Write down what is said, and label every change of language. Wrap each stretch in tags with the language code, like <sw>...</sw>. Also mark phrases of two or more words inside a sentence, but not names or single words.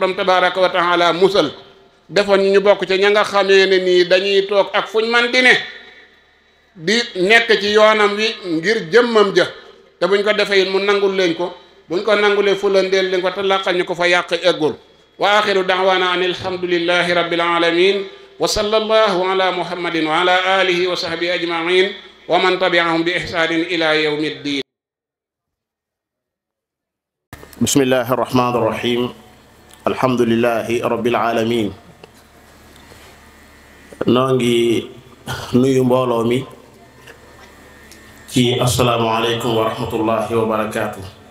<wo>borom</wo> <ar>تبارك وتعالى</ar> <wo>musal defoon ñu bokk ca ña nga xamee ne nii dañuy toog ak fuñ man di ne di nekk ci yoonam wi ngir jëmmam ja te buñ ko defee it mu nangul leen ko buñ ko nangulee fulandeel leen ko te laqal ñu ko fa yàq eggul</wo> <ar>وآخر دعوانا أن الحمد لله رب العالمين وصلى الله على محمد وعلى آله وصحبه أجمعين ومن تبعهم بإحسان إلى يوم الدين. بسم الله الرحمن الرحيم الحمد لله رب العالمين</ar> <wo>noo ngi nuyu mbooloo mi ci</wo> <ar>السلام عليكم ورحمة الله وبركاته.</ar>